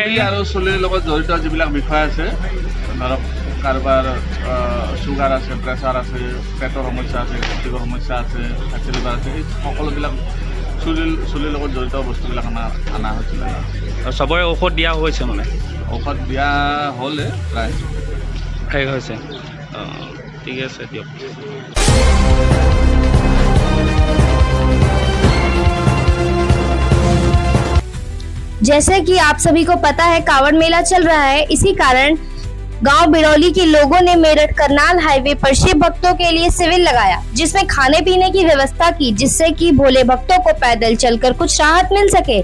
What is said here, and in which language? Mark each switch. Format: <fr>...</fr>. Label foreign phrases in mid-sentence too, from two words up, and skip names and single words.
<as>আৰু চুলিৰ লগত জড়িত যিবিলাক বিষয় আছে, ধৰক কাৰোবাৰ চুগাৰ আছে, প্ৰেছাৰ আছে, পেটৰ সমস্যা আছে, গেষ্ট্ৰিকৰ সমস্যা আছে, ফেটি লিভাৰ আছে, এই সকলোবিলাক চুলিৰ লগত জড়িত বস্তুবিলাক আমাৰ অনা হৈছিলে। চবৰে ঔষধ দিয়া হৈছে? মানে ঔষধ দিয়া হ'লে প্ৰায় শেষ হৈছে। ঠিক আছে, দিয়ক।</as> <hi>जैसे कि आप सभी को पता है कांवड़ मेला चल रहा है, इसी कारण गांव बिरौली के लोगों ने मेरठ करनाल हाईवे पर शिव भक्तों के लिए शिविर लगाया, जिसमें खाने पीने की व्यवस्था की, जिससे कि भोले भक्तों को पैदल चलकर कुछ राहत मिल सके।</hi>